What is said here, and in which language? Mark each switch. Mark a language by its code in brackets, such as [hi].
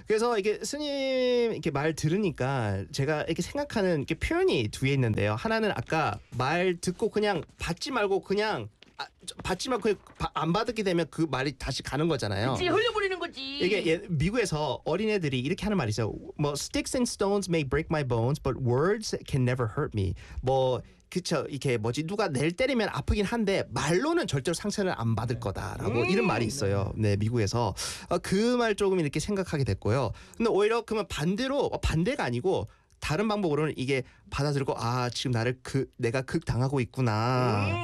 [ko] 그래서 이게 스님 이렇게 말 들으니까 제가 이렇게 생각하는 이렇게 표현이 두 개 있는데요. 하나는 아까 말 듣고 그냥 받지 말고 그냥 받지 말고 안 받게 되면 그 말이 다시 가는 거잖아요. 그치, 흘려버리는 거지. 이게 미국에서 어린애들이 이렇게 하는 말이죠. [en] 뭐 sticks and stones may break my bones, but words can never hurt me. [ko] 뭐 그쵸, 이렇게 뭐지, 누가 날 때리면 아프긴 한데 말로는 절대로 상처를 안 받을 거다라고 이런 말이 있어요. 네, 미국에서 그 말 조금 이렇게 생각하게 됐고요. 근데 오히려 그러면 반대로 반대가 아니고 다른 방법으로는 이게 받아들고 아 지금 나를 그 내가 극 당하고 있구나.